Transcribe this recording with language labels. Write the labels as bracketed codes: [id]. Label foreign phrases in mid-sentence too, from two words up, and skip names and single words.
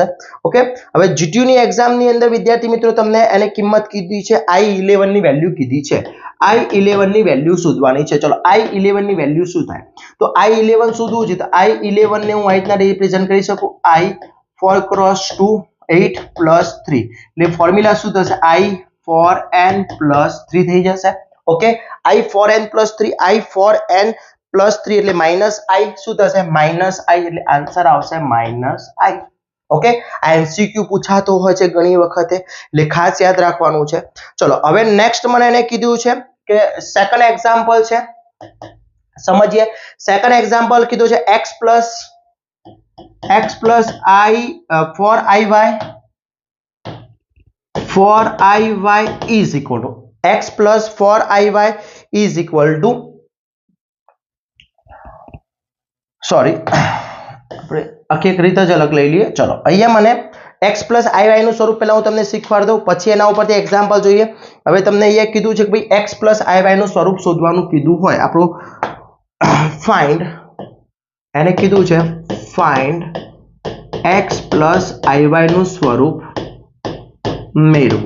[gu] ઓકે, હવે જીટીયુ ની એક્ઝામ ની અંદર વિદ્યાર્થી મિત્રો તમને એને કિંમત કીધી છે, i11 ની વેલ્યુ કીધી છે, i11 ની વેલ્યુ શોધવાની છે. ચલો, i11 ની વેલ્યુ શું થાય તો i11 શોધવું છે તો i11 ને હું આ રીતના રિપ્રેઝન્ટ કરી શકું, i 4 × 2 8 + 3 એટલે ફોર્મ્યુલા શું થશે i4n + 3 થઈ જશે. ઓકે, i4n + 3, i4n + 3 એટલે -i શું થશે -i એટલે આન્સર આવશે -i. ઓકે, આ એમસીક્યુ પૂછાતો હોય છે ઘણી વખતે એટલે ખાસ યાદ રાખવાનું છે. ચલો, હવે નેક્સ્ટ મને એને કીધું છે કે [en] second example [gu] છે, સમજીએ. [en] second example [gu] કીધું છે x + i 4iy [en] is equal to [gu] x + 4iy [en] is equal to, [gu] સોરી આપણે આખી એક રીતે જ અલગ લઈ લઈએ. ચલો, અહીંયા મને x + iy નું સ્વરૂપ પહેલા હું તમને શીખવાડી દઉં, પછી એના ઉપરથી એક્ઝામ્પલ જોઈએ. હવે તમને અહીંયા કીધું છે કે ભાઈ x + iy નું સ્વરૂપ શોધવાનું કીધું હોય, આપણું ફાઇન્ડ, એને કીધું છે ફાઇન્ડ x + iy નું સ્વરૂપ મેળવો.